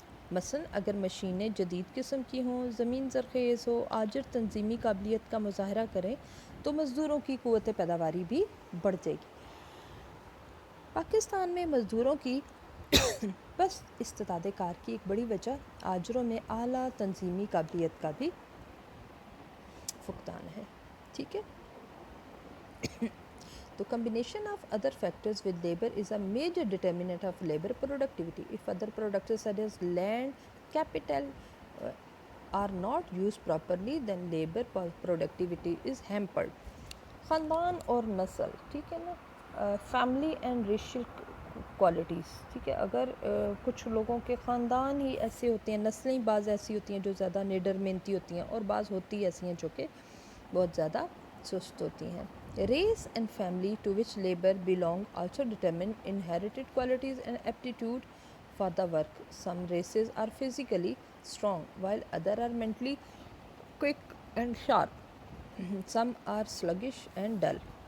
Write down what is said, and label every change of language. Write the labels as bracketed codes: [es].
[ur] مثلا اگر مشینیں جدید قسم کی ہوں, زمین زرخیز ہو, آجر تنظیمی قابلیت کا مظاہرہ کریں, تو مزدوروں کی قوت پیداواری بھی بڑھ جائے گی. پاکستان میں مزدوروں کی بس استعداد کار کی ایک بڑی وجہ آجروں میں اعلیٰ تنظیمی قابلیت کا بھی فقدان ہے. ٹھیک ہے, تو [en] combination of other factors with labor is a major determinant of labor productivity. If other products such as land, capital are not used properly, then labor productivity is hampered. [ur] خاندان اور نسل, ٹھیک ہے نا, [en] Family and racial qualities. [ur] ٹھیک ہے, اگر کچھ لوگوں کے خاندان ہی ایسے ہوتے ہیں, نسلیں بعض ایسی ہوتی ہیں جو زیادہ نڈر محنتی ہوتی ہیں, اور بعض ہوتی ایسی ہیں جو کہ بہت زیادہ سست ہوتی ہیں. [en] Race and family to which labor belong also determine inherited qualities and aptitude for the work. Some races are physically strong while others are mentally quick and sharp. Some are sluggish and dull.